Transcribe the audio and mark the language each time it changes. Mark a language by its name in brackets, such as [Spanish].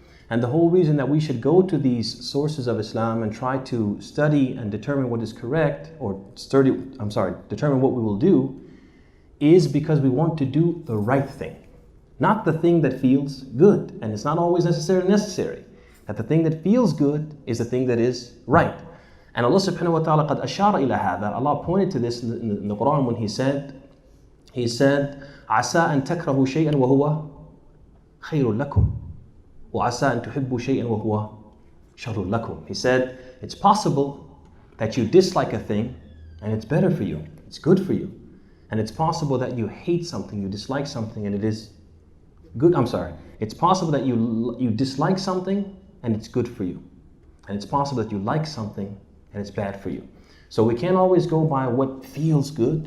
[English] And the whole reason that we should go to these sources of Islam and try to study and determine what is correct, or determine what we will do, is because we want to do the right thing, not the thing that feels good. And it's not always necessarily necessary that the thing that feels good is the thing that is right. [Arabic] And Allah subhanahu wa ta'ala qad ashara ila hadha. [English] Allah pointed to this in the Qur'an when He said, [Arabic] عَسَىٰ أَن تَكْرَهُ شَيْئًا وَهُوَ خَيْرٌ لَكُمْ وَعَسَىٰ أَن تُحِبُّوا شَيْئًا وَهُوَ شَرٌ لَكُمْ. [English] He said, it's possible that you dislike a thing and it's better for you, it's good for you. And it's possible that you hate something, you dislike something, and it is good. It's possible that you dislike something and it's good for you. And it's possible that you like something and it's bad for you. So we can't always go by what feels good.